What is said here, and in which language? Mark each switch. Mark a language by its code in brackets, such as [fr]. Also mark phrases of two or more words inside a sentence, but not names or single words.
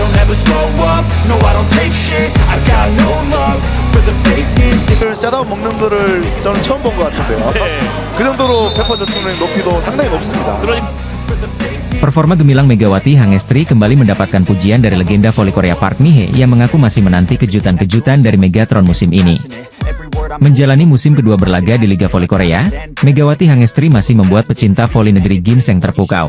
[en] never slow up, no I don't take shit, I got no love for the fakeness. [ko] 샷아웃 먹는 거를 저는 처음 본 것 같은데요. 그 정도로 페퍼저스의 높이도 상당히 높습니다. [id] Performa gemilang Megawati Hangestri kembali mendapatkan pujian dari legenda voli Korea Park Mi-hye yang mengaku masih menanti kejutan-kejutan dari Megatron musim ini. Menjalani musim kedua berlaga di Liga Voli Korea, Megawati Hangestri masih membuat pecinta voli negeri ginseng terpukau.